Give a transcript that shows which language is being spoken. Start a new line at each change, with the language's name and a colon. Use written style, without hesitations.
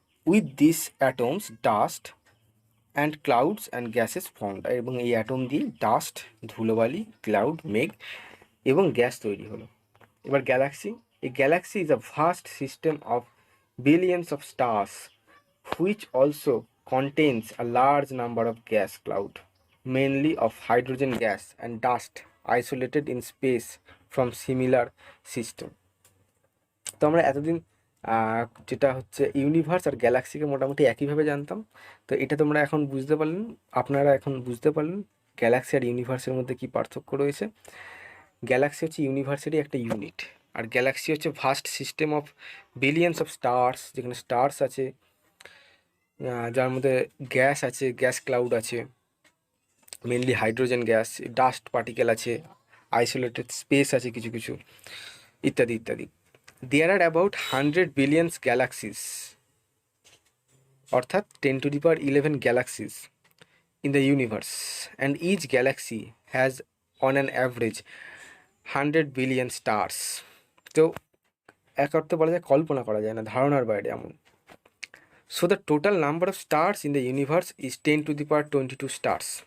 English: With this atoms dust and clouds and gases formed.
Bangla: এবং এই atom দিয়ে dust, ধুলোবালি, ক্লাউড, মেঘ এবং গ্যাস তৈরি হলো।
English: এবার galaxy, a galaxy is a vast system of billions of stars which also contains a large number of gas cloud, mainly of hydrogen gas and dust isolated in space from similar system.
Bangla: তো আমরা এতদিন যেটা হচ্ছে universe আর গ্যালাক্সিকে মোটামুটি একইভাবে জানতাম। তো এটা তোমরা এখন বুঝতে পারলেন, আপনারা এখন বুঝতে পারলেন গ্যালাক্সি আর ইউনিভার্সের মধ্যে কী পার্থক্য রয়েছে। গ্যালাক্সি হচ্ছে ইউনিভার্সেরই একটা ইউনিট, আর গ্যালাক্সি হচ্ছে
English: vast system of billions of stars,
Bangla: যেখানে স্টার্স আছে, যার মধ্যে গ্যাস আছে, গ্যাস ক্লাউড আছে, mainly hydrogen gas, dust particle আছে, আইসোলেটেড স্পেস আছে কিছু কিছু, ইত্যাদি ইত্যাদি।
English: There are about 100 billions galaxies, অর্থাৎ 10⁻11 galaxies in the universe, and each galaxy has on an average 100 billion stars.
Bangla: তো এক অর্থে বলা যায় কল্পনা করা যায় না, ধারণার বাইরে এমন।
English: So the total number of stars in the universe is 10 to the power 22 stars.